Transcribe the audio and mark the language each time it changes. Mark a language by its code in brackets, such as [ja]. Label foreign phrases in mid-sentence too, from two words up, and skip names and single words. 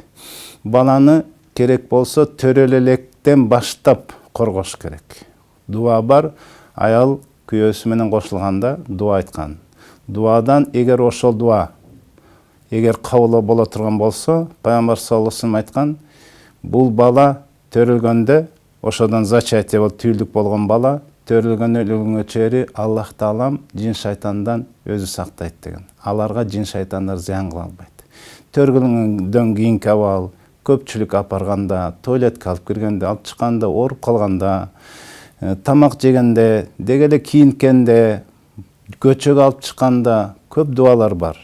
[ky] Баланы керек болсо төрөлө электен баштап коргош керек. Дуа бар, аял күйөөсү менен кошулганда дуа айткан. Дуадан эгер ошол дуа эгер кабыл боло турган болсо, пайгамбар [ar] صلى الله عليه وسلم [ky] айткан, бул бала төрөлгөндө ошодон зачатие болуп түйүлдүк болгон бала төрөлгөнгө чейин Аллах Таалам жин шайтандан өзү сактайт деген. Аларга жин шайтандар зыян кыла албайт. Төргөнгөндөн кийинки абал, көпчүлүк апарганда, туалетке алып киргенде, алып чыкканда, ооруп калганда, тамак жегенде, деги эле кийинткенде, көчөгө алып чыкканда көп дуалар бар.